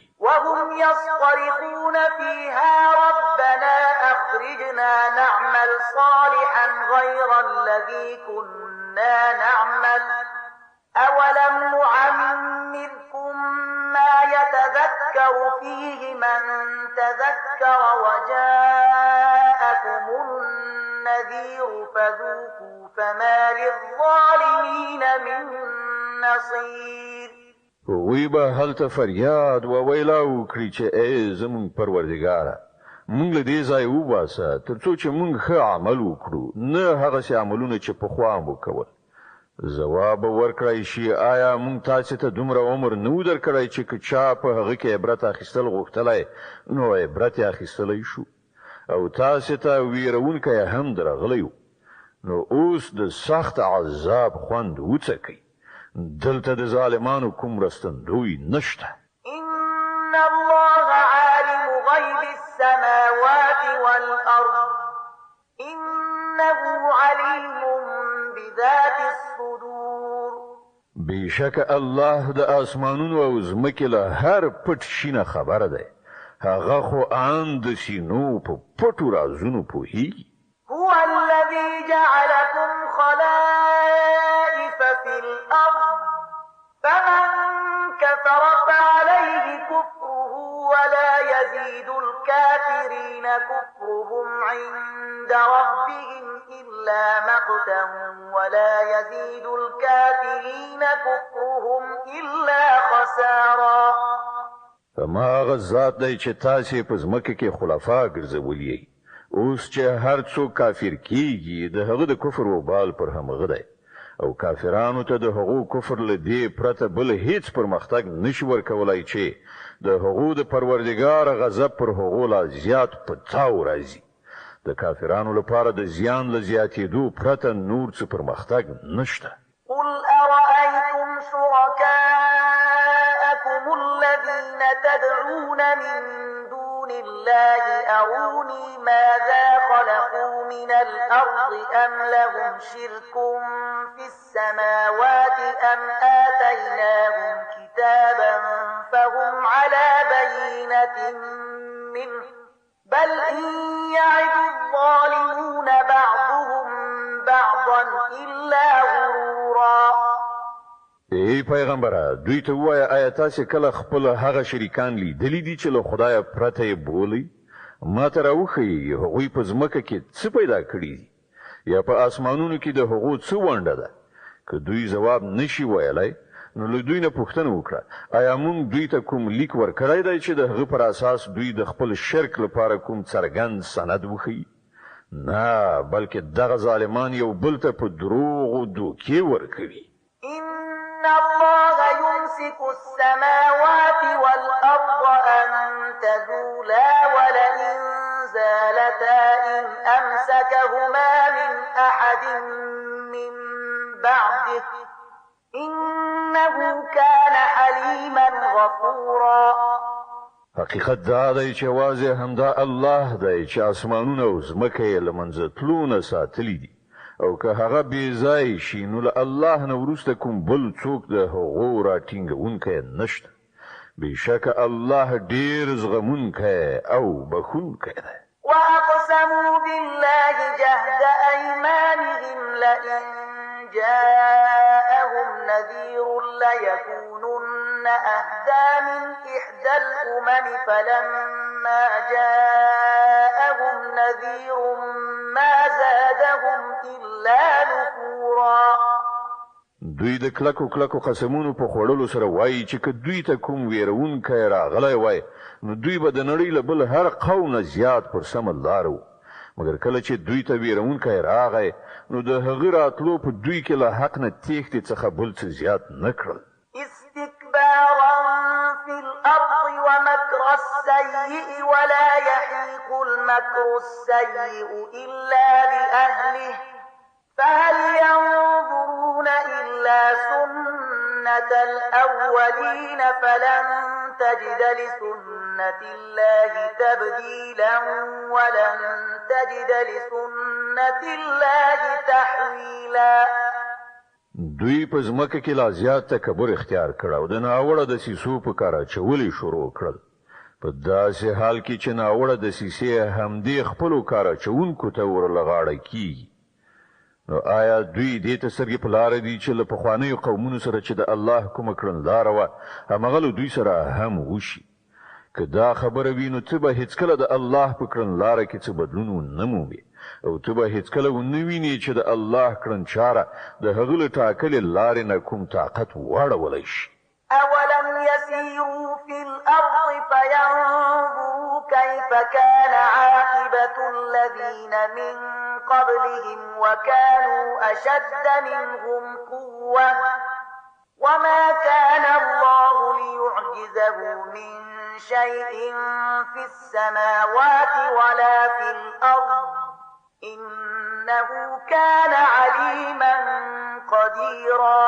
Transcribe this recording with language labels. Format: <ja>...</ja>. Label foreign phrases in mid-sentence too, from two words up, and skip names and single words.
<ar>وهم يصطرخون فيها ربنا أخرجنا نعمل صالحا غير الذي كنا نعمل أولم نعمركم ما يتذكر فيه من تذكر وجاءكم النذير فذوقوا فما للظالمين من نصير.</ar> <ps>وی به هلته فریاد و ویلا وکړي چې ای زمون پروردګاره مونږ له دې ځای وباسه ترڅو چې مونږ ښه عمل وکړو، نه هغه عملونه چې پخوا مو کول. ځواب ورکړی شي آیا مونږ تاسو ته دومره عمر نو درکړی چې که چا په هغه کې عبرت اخیستل غوښتلای نو عبرت اخیستلی شو او تاسو ته ویرونکی هم درغلی نو اوس د سخت عذاب خوند وڅکئ. دلته د ظالمانو کوم رستندوی نشته.</ps> <ar>إن الله عالم غيب السماوات والأرض إنه عليم بذات الصدور.</ar> <ps>بشک الله د اسمانونو او ځمکې له هر پټ شي نه خبره دی. هغه خو ان د سینو په پټو رازونو پوهیږي.</ps> <ar>هو الذي جعلكم خلائف في الأرض فمن كفر فعليه كفره ولا يزيد الكافرين كفرهم عند ربهم إلا مقتا ولا يزيد الكافرين كفرهم إلا خسارا.</ar> <ps>فما غزات دی چې تاسې په ځمکه کې خلفا ګرځولي اوس چې هر څوک کافر کیږي د هغه د کفر وبال پر همغه دی او کافرانو ته د هغو کفر له دې پرته بل هیڅ پرمختګ نشي ورکولای چې د هغو د پروردګار غضب پر هغو لا زیات پتاو راځي. د کافرانو لپاره د زیان له زیاتېدو پرته نور څه پرمختګ نشته.</ps> <ar>قل أرأيتم شركاءكم الذين تدعون من دون الله أروني ماذا خلقوا من الأرض أم لهم شرك في السماوات أم آتيناهم كتابا فهم على بينة منه بل إن يعد الظالمون بعضهم بعضا إلا غرورا.</ar> <ps>ای پیغمبره دوی ته وایه آیا تاسې کله خپل هغه شریکان لیدلی دي چې له خدایه پرته یې بولئ؟ ما ته راوښیي هغوی په ځمکه کې څه پیدا کړي دي یا په اسمانونو کې د هغو څه ونډه ده. که دوی ځواب نشي ویلی نو له دوی نه پوښتنه وکړه آیا موږ دوی ته کوم لیک ورکړی دی چې د هغه پر اساس دوی د خپل شرک لپاره کوم څرګند سند وښیي؟ نه بلکې دغه ظالمان یو بل ته په دروغو دوکې ورکوي.</ps> <ar>إن الله يمسك السماوات والأرض أن تزولا ولئن زالتا إن أمسكهما من أحد من بعده إنه كان حليما غفورا.</ar> <ps>حقیقت دا دی چې واضح همدا الله دی چې اسمانونه او ځمکه یې له منځه تلو نه ساتلي دي او که هغه بې ځای شي نو له الله نه وروسته کوم بل څوک د هغو راټینګونکی نشته. بېشکه الله ډېر زغمونکی او بخښونکی دی.</ps> <ar>وأقسموا بالله جهد أيمانهم لئن جاءهم نذير ليكونن أهدى من إحدى الأمم فلما جاءهم نذير ما زادهم إلا نفورا.</ar> <ps>دوی د کلکو کلکو قسمونو په خوړلو سره وایي چې که دوی ته کوم ویرونکی راغلی وای نو دوی به د نړۍ له بل هر قوم نه زیات پر سمه لاره وو، مګر کله چې دوی ته ویرونکی راغی نو د هغه راتلو په دوی کې له حق نه تېښتې څخه بل څه زیات نه کړل.</ps> <ar>استكبارا في الأرض ومكر السيء ولا يحيق المكر السيء إلا بأهله فهل ينظرون إلا سنة الأولين فلن تجد لسنة الله تبديلا ولن تجد لسنة الله تحويلا.</ar> <ps>دوی په ځمکه کې لا زیات تکبر اختیار کړ او د ناوړه دسیسو په کار اچولې شروع کړل. په داسې حال کې چې ناوړه دسیسې همدې خپلو کار اچوونکو ته ورلغاړه کیږي. نو آیا دوی دې ته سترګې په لاره دي چې له پخوانیو قومونو سره چې د الله کومه کړنلاره وه هماغه له دوی سره هم وشي؟ که دا خبره وي نو ته به هیڅکله د الله په کړنلاره کې څه بدلون ونه مومې او ته به هیڅکله ونه وینې چې د الله کړنچاره د هغه له ټاکلې لارې نه کوم طاقت واړولی شي.</ps> <ar>أولم يسيروا في الأرض فينظروا كيف كان عاقبة الذين من قبلهم وكانوا أشد منهم قوة وما كان الله ليعجزه من شيء في السماوات ولا في الأرض إنه كان عليما قديرا.</ar>